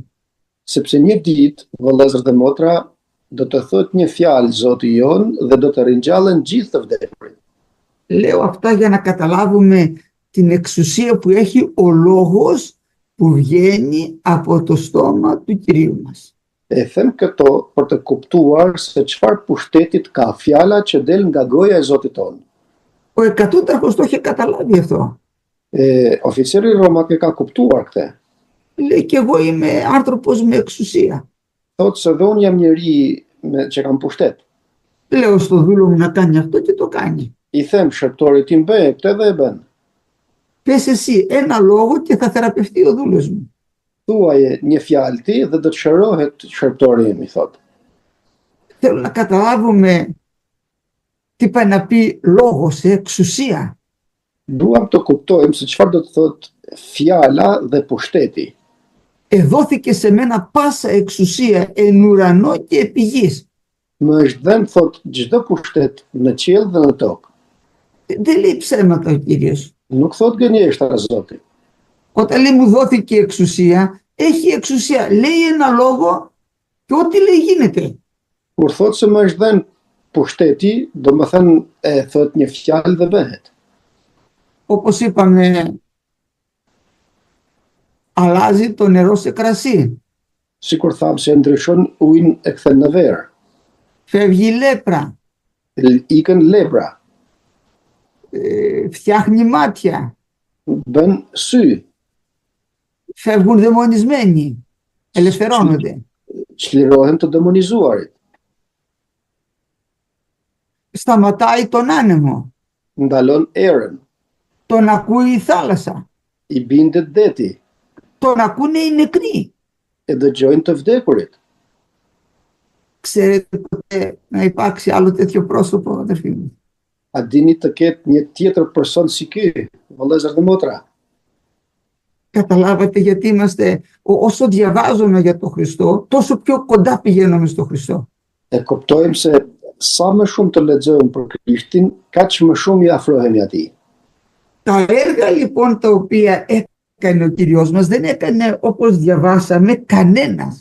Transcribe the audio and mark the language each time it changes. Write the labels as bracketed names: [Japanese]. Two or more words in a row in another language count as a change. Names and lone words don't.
[Albanian] Sepse një ditë, vëllezër dhe motra, do të thot një fjalë Zoti jon dhe do të ringjallen gjithë të vdekurit. [Greek] Λέω αυτά για να καταλάβουμε την εξουσία που έχει ο λόγος που βγαίνει από το στόμα του Κυρίου μας. [Albanian] E them këto për të kuptuar se çfarë pushtetit ka fjala që del nga goja e Zotit tonë. [Greek] Ο εκατούταρχος το είχε καταλάβει αυτό. [Albanian] Oficeri Romak e ka kuptuar këtë. [Greek] Λέει και εγώ είμαι άνθρωπος με εξουσία. [Albanian] Thotë se dhe unë jam njeri që kam pushtet. [Greek] Λέω στο δούλο μου να κάνει αυτό και το κάνει. [Albanian] I them shërptorit tim bëj këtë dhe e bën. [Greek] Πες εσύ ένα λόγο και θα θεραπευτεί ο δούλος μου. [Albanian] Thuaje një fjalë ti dhe do të shërohet shërptori im, i thotë. [Greek] Θέλω να καταλάβουμε τι πάει να πει λόγος, εξουσία. [Albanian] Duam të kuptojmë se çfarë do të thotë fjala dhe pushteti. [Greek] Εδόθηκε σε μένα πάσα εξουσία εν ουρανό και επί γης. [Albanian] Më është dhënë, thotë, çdo pushtet në qiell dhe në tokë. [Greek] Δεν λέει ψέματα ο Κύριος. [Albanian] Nuk thotë gënjeshtra Zoti. [Greek] Όταν λέει μου δόθηκε εξουσία, έχει εξουσία. Λέει ένα λόγο και ό,τι λέει γίνεται. [Albanian] Kur thotë se më është dhënë pushteti, do më thënë thotë një fjalë dhe bëhet. [Greek] Όπως είπαμε, αλλάζει το νερό σε κρασί. [Albanian] Sikur thamë se ndryshon ujin e kthen në verë. [Greek] Φεύγει λέπρα. [Albanian] Ikën lepra, [Greek] Φτιάχνει μάτια. [Albanian] bën sy, [Greek] Φεύγουν δαιμονισμένοι. Ελευθερώνονται. [Albanian] çlirohen të demonizuarit. [Greek] Σταματάει τον άνεμο. [Albanian] Ndalon erën, [Greek] Τον ακούει η θάλασσα. [Albanian] i bindet deti, [Greek] Τον ακούνε οι νεκροί. [Albanian] e dëgjojnë të vdekurit. [Greek] Ξέρετε ποτέ να υπάρξει άλλο τέτοιο πρόσωπο, αδερφοί μου? [Albanian] A dini të ketë një tjetër person si ky, vëllezër dhe motra? [Greek] Καταλάβατε γιατί είμαστε, όσο διαβάζουμε για τον Χριστό, τόσο πιο κοντά πηγαίνουμε στον Χριστό. [Albanian] E kuptojmë se sa më shumë të lexojmë për Krishtin, kaq më shumë i afrohemi atij. [Greek] Τα έργα λοιπόν τα οποία έκανε ο Κύριος μας δεν έκανε, όπως διαβάσαμε, κανένας.